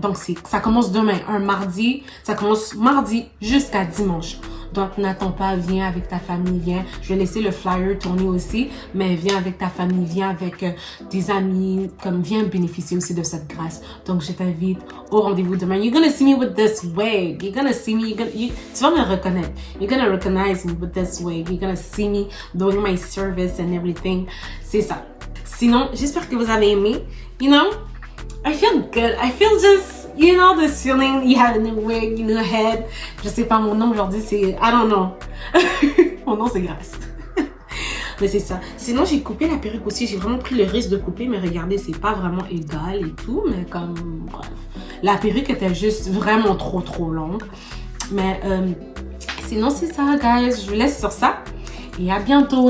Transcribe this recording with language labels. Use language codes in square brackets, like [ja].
[fr] Donc, ça commence demain, un mardi. Ça commence mardi jusqu'à dimanche. Donc, n'attends pas, viens avec ta famille, viens. Je vais laisser le flyer tourner aussi, mais viens avec ta famille, viens avec tes amis, comme viens bénéficier aussi de cette grâce. Donc, je t'invite au rendez-vous demain. [en] You're gonna see me with this wig. You're gonna see me, [fr] tu vas me reconnaître. [en] You're gonna recognize me with this wig. You're gonna see me doing my service and everything. [fr] C'est ça. Sinon, j'espère que vous avez aimé. [en] You know, I feel good. I feel just... You know this feeling, you have a new wig, a new head. [fr] Je sais pas, mon nom aujourd'hui c'est... [en] I don't know. [fr] Mon nom c'est Grâce. Mais c'est ça. Sinon, j'ai coupé la perruque aussi. J'ai vraiment pris le risque de couper. Mais regardez, c'est pas vraiment égal et tout. Mais comme... Bref. La perruque était juste vraiment trop longue. Mais sinon, c'est ça, guys. Je vous laisse sur ça. Et à bientôt.